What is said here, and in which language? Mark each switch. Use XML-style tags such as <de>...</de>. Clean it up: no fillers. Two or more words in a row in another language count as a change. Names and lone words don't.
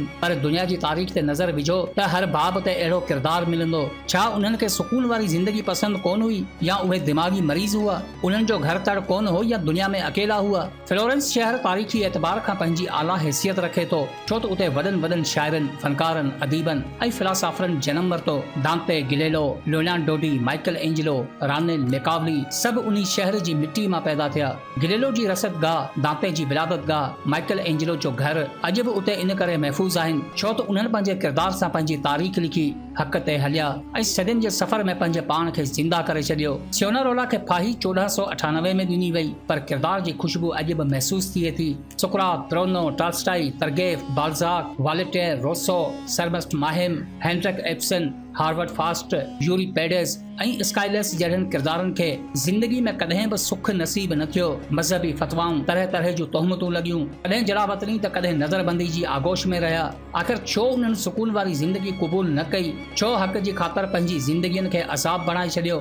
<sd>पर दुनिया जी तारीख़ ते नज़र विझो त हर बाब ते अहिड़ो किरदार मिलंदो। छा उन्हनि खे सुकून वारी ज़िंदगी पसंदि कोन हुई, या उहे दिमाग़ी मरीज़ हुआ? उन्हनि जो घर तड़ कोन हो, या दुनिया में अकेला हुआ? फ्लोरेंस शहर तारीख़ी एतबार खां पंहिंजी आला हैसियत रखे थो, छो त उते वॾनि वॾनि शाइरनि, फनकारनि, अदीबनि ऐं फिलासफ़रनि जनम वरितो। दांते गिलेलो, लियोनार्डो डी, माइकल एंजिलो, रानिल मेकावली सभु उन्ही शहर जी मिट्टी मां पैदा थिया। गिलेलो जी रसदगाह, दांते जी विलादतगाह, माइकल एंजिलो जो घर अॼु बि उते इन करे महफ़ूज़ आहिनि छो त उन्हनि पंहिंजे किरदार सां पंहिंजी तारीख़ लिखी, हक़ ते हलिया ऐं सदियुनि जे सफ़र में पंहिंजे पाण खे ज़िंदा करे छॾियो। सियोनारोला खे फाही 1498 में ॾिनी वई, पर किरदार जी ख़ुशबू अॼु बि महसूस थिए थी। सुक़रात, ब्रोनो, टॉल्स्टॉय, तरगेफ, बाल्ज़ाक, वॉल्टेयर, रोसो, सर्बस्ट माहिम, हेनरिक एब्सन, हार्वर्ड फास्ट, यूरिपेडेस ऐं स्काइलेस जहिड़नि किरदारनि खे ज़िंदगी में कॾहिं बि सुख नसीब न थियो। मज़हबी फतवाऊं, तरह तरह जूं तोहमतूं लॻियूं, कॾहिं जड़ावतनी त कॾहिं नज़रबंदी जी आगोश में रहिया। आख़िर छो उन्हनि सुकून वारी ज़िंदगी क़बूल न कई? छो हक़ जी ख़ातिर पंहिंजी ज़िंदगियुनि खे अज़ाब बणाए छॾियो?</sd>